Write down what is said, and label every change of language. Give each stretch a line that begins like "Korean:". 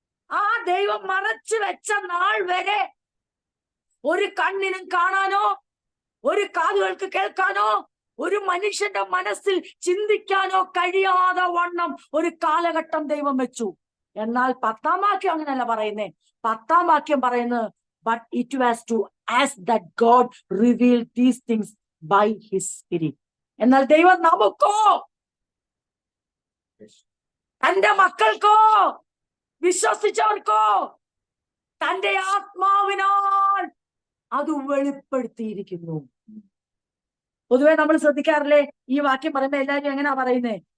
Malayalam: ആ ദൈവം മറച്ചു വെച്ച നാൾ വരെ ഒരു കണ്ണിനും കാണാനോ, ഒരു കാതുകൾക്ക് കേൾക്കാനോ, ഒരു മനുഷ്യന്റെ മനസ്സിൽ ചിന്തിക്കാനോ കഴിയാതെ വണ്ണം ഒരു കാലഘട്ടം ദൈവം വെച്ചു. എന്നാൽ 10-ാം വാക്യം അങ്ങനെയല്ല പറയുന്നേ. 10-ാം വാക്യം പറയുന്നത്
English: but it was to us that God revealed these things by his spirit.
Malayalam: എന്നാൽ ദൈവം നമുക്കോ, തന്റെ മക്കൾക്കോ, വിശ്വസിച്ചവർക്കോ തന്റെ ആത്മാവിനാൽ അത് വെളിപ്പെടുത്തിയിരിക്കുന്നു. പൊതുവെ നമ്മൾ ശ്രദ്ധിക്കാറില്ലേ, ഈ വാക്യം പറയുമ്പോ എല്ലാവരും എങ്ങനെയാ പറയുന്നേ?